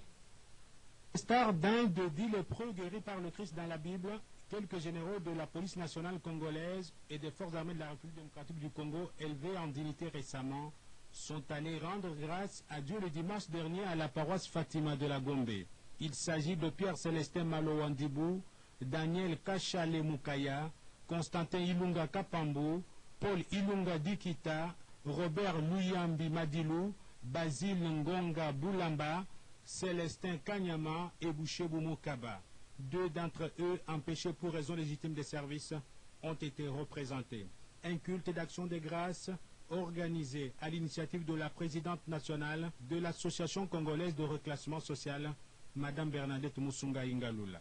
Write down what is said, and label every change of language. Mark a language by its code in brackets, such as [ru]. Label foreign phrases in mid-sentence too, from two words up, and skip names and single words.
[fr] Star d'Inde dit le preux guéri par le Christ dans la Bible. Quelques généraux de la police nationale congolaise et des forces armées de la République démocratique du Congo, élevés en dignité récemment, sont allés rendre grâce à Dieu le dimanche dernier à la paroisse Fatima de la Gombe. Il s'agit de Pierre-Célestin Malo-Wandibou, Daniel Kachale Mukaya, Constantin Ilunga Kapambu, Paul Ilunga Dikita, Robert Luyambi Madilou, Basile Ngonga Boulamba, Célestin Kanyama et Bouchebou Mukaba. Deux d'entre eux, empêchés pour raison légitime des services, ont été représentés. Un culte d'action de grâce organisé à l'initiative de la présidente nationale de l'Association congolaise de reclassement social, Madame Bernadette Musunga Ingalula.